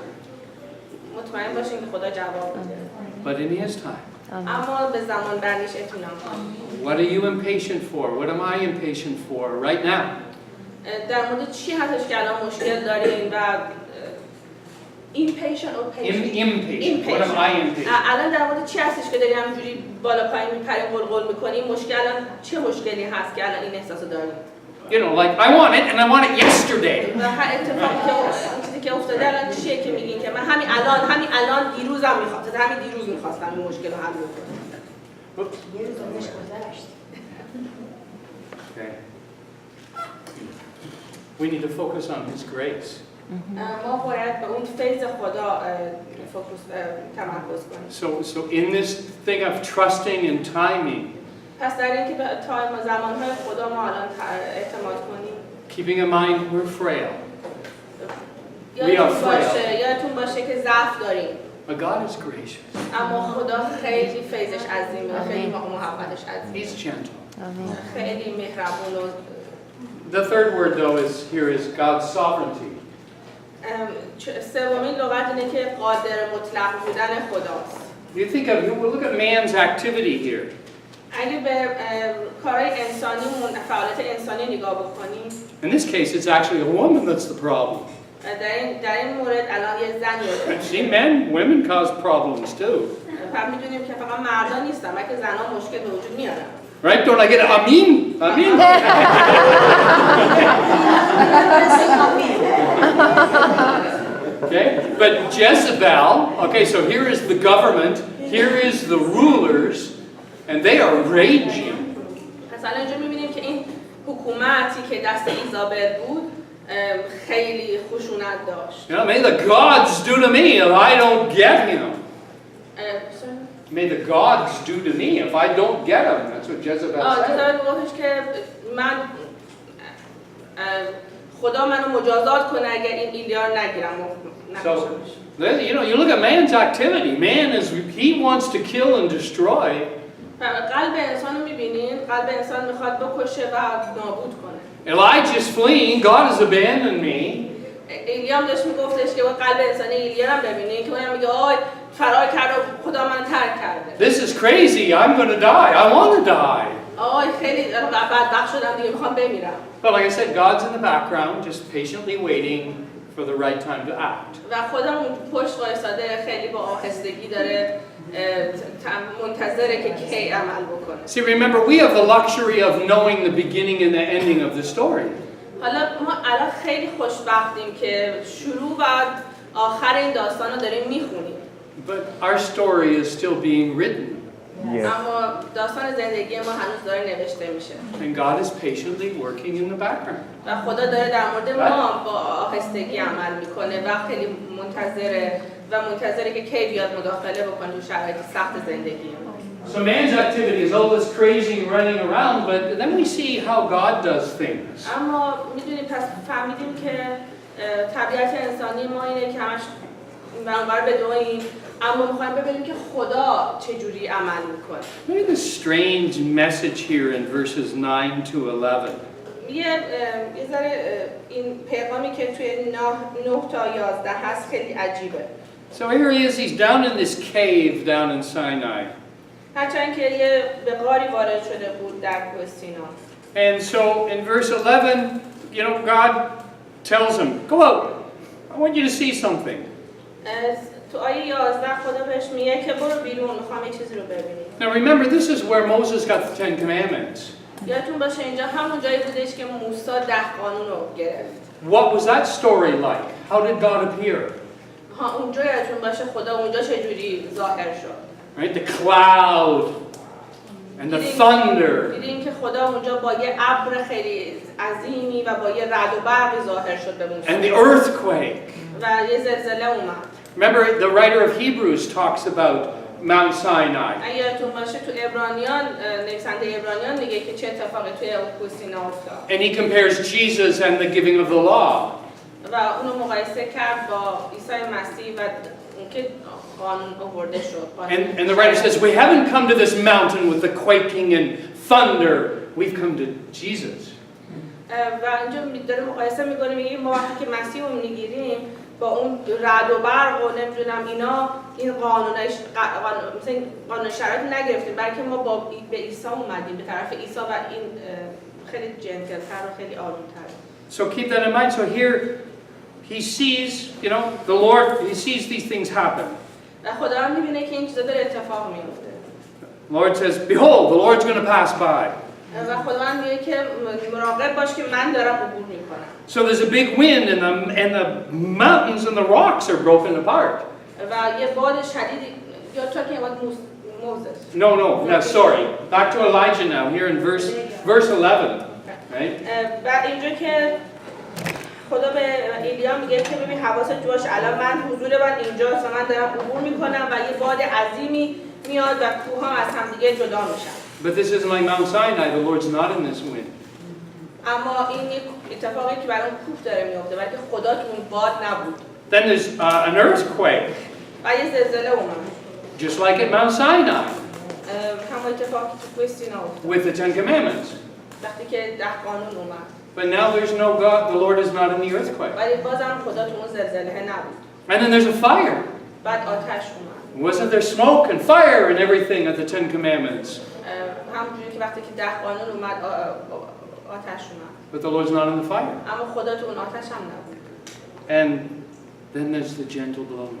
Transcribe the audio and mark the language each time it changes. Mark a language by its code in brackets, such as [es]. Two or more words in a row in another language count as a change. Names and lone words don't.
[fa] مطمئن باشیم که خدا جواب میده. [en] But in his time. [fa] اما به زمان بندیش اطمینان کنیم. [en] What are you impatient for? What am I impatient for right now? [fa] در مورد چی هستش که الان مشکل داریم و [en] impatient or patient؟ Impatient. What am I impatient? [fa] الان در مورد چی هستش که داریم همینجوری بالا پایین میپریم قلقل میکنیم؟ مشکل الان چه مشکلی هست که الان این احساسو داریم؟ [en] You know, like I want it and I want it yesterday. [fa] و هر اتفاقی که چیزی که افتاده الان چیه که میگین که من همین الان دیروزم میخواستم، همین دیروز میخواستم این مشکل رو حل کنم. [en] Okay. We need to focus on His grace. [fa] ما باید به اون فیض خدا تمرکز کنیم. [en] So in this thing of trusting and timing, [fa] پس در اینکه به تایم و زمانهای خدا ما الان اعتماد کنیم. [en] keeping in mind we're frail. [fa] یادتون باشه که ضعف داریم. [en] But God is gracious. [fa] اما خدا خیلی فیضش عظیمه، خیلی محبتش عظیمه. [en] He's gentle. [fa] خیلی مهربون و [en] The third word though here is God's sovereignty. [fa] سومین لغت اینه که قادر مطلق بودن خداست. [en] We'll look at man's activity here. [fa] اگه به کارهای انسانیمون، فعالیت انسانی نگاه بکنیم. [en] In this case, it's actually a woman that's the problem. [fa] در این مورد الان یه زن [en] See, women cause problems too. [fa] میدونیم که فقط مردان نیستن، بلکه زنها مشکل به وجود میارن. [en] Right? Don't I get it? Amin? Amin? Okay? But Jezebel, okay, so here is the government, here is the rulers, and they are raging. [fa] مثلا اینجا می‌بینیم که این حکومتی که دست ایزابل بود خیلی خشونت داشت. [en] You know, may the gods do to me if I don't get him. May the gods do to me if I don't get him. That's what Jezebel said. [fa] گفتش که من خدا منو مجازات کنه اگر این ایلیا رو نگیرم. [en] So, you know, you look at man's activity. Man he wants to kill and destroy. [fa] قلب انسان رو می‌بینین، قلب انسان می‌خواد بکشه و نابود کنه. [en] Elijah's fleeing. God has abandoned me. [fa] ایلیام داشت میگفتش که قلب انسان ایلیا رو ببینین که اونم میگه آی فرار کرد و خدا من ترک کرده. [en] This is crazy. I'm going to die. I want to die. [fa] آی خیلی بدبخت شدم دیگه میخوام بمیرم. [en] But like I said, God's in the background, just patiently waiting for the right time to act. [fa] و خدا اون پشت وایساده خیلی با آهستگی داره منتظره که کی عمل بکنه. [en] See, remember, we have the luxury of knowing the beginning and the ending of the story. [fa] حالا ما الان خیلی خوشبختیم که شروع و آخر این داستان رو داریم میخونیم. [en] But our story is still being written. [fa] اما داستان زندگی ما هنوز داره نوشته میشه. [en] And God is patiently working in the background. [fa] و خدا داره در مورد ما با آهستگی عمل میکنه و خیلی منتظره که کی بیاد مداخله بکنه تو شرایط سخت زندگی ما. [en] So man's activity is all this crazy and running around, but then we see how God does things. [fa] اما میدونیم پس فهمیدیم که طبیعت انسانی ما اینه که همش منور بدویم، اما میخوایم ببینیم که خدا چجوری عمل میکنه. [en] Look at this strange message here in verses 9 to 11. [fa] یه ذره این پیغامی که توی 9 تا 11 هست خیلی عجیبه. [en] So here he is, he's down in this cave down in Sinai. [fa] هرچند که یه به غاری وارد شده بود در کوه سینا. [en] And so in verse 11, you know, God tells him, go out, I want you to see something. [fa] تو آیه 11 خدا بهش میگه که برو بیرون، میخوام یه چیزی رو ببینی. [en] Now remember, this is where Moses got the 10 commandments. [fa] یادتون باشه اینجا همون جایی بودش که موسی 10 قانون رو گرفت. [en] What was that story like? How did God appear? [fa] اونجا یادتون باشه خدا اونجا چجوری ظاهر شد. [en] Right, the cloud and the thunder. [fa] دیدیم که خدا اونجا با یه ابر خیلی عظیمی و با یه رعد و برقی ظاهر شد به موسی. [en] And the earthquake. [fa] و یه زلزله اومد. [en] Remember, the writer of Hebrews talks about Mount Sinai. [fa] یادتون باشه تو عبرانیان نویسنده عبرانیان میگه که چه اتفاقی توی کوه سینا افتاد. [en] And he compares Jesus and the giving of the law. [fa] و اونو مقایسه کرد با عیسی مسیح و اینکه قانون آورده شد. [en] And the writer says, we haven't come to this mountain with the quaking and thunder. We've come to Jesus. [fa] و اینجا داره مقایسه میکنه میگه ما وقتی که مسیح رو میگیریم با اون رعد و برق و نمیدونم اینا این قانون شرایط نگرفتیم، بلکه ما به عیسی اومدیم به طرف عیسی و این خیلی جنتل‌تر و خیلی آروم‌تر. [en] So keep that in mind. So here he sees, you know, the Lord, he sees these things happen. [fa] و خدا هم میبینه که این چیزا داره اتفاق میفته. [en] Lord says, behold, the Lord's going to pass by. [fa] و خداوند میگه که مراقب باش که من دارم عبور میکنم. [en] So there's a big wind and the mountains and the rocks are broken apart. [fa] و یه باد شدید یا [en] talking about Moses. No, sorry. Back to Elijah now, here in verse 11. Right? [fa] بعد اینجا که خدا به ایلیا میگه که ببین حواست باش، الان من حضور من اینجاست و من دارم عبور میکنم و یه باد عظیمی میاد و کوه‌ها از هم دیگه جدا میشن. [en] But this isn't like Mount Sinai. The Lord's not in this wind. [fa] اما این یک اتفاقی که برای اون کوه داره میفته، بلکه خدا تو اون باد نبود. [en] Then there's an earthquake, [fa] و یه زلزله اومد. [en] just like at Mount Sinai [fa] همون اتفاقی که تو کوه سینا افتاد. [en] with the Ten Commandments. [fa] وقتی که 10 قانون اومد. [en] But now there's no God. The Lord is not in the earthquake. [fa] ولی بازم خدا تو اون زلزله نبود. [en] And then there's a fire. [fa] بعد آتش اومد. [en] Wasn't there smoke and fire and everything at the Ten Commandments? [fa] همونجوری که وقتی که 10 قانون اومد آتش اومد. [en] But the Lord's not in the fire. [fa] اما خدا تو اون آتش هم نبود. [en] And then there's the gentle blowing.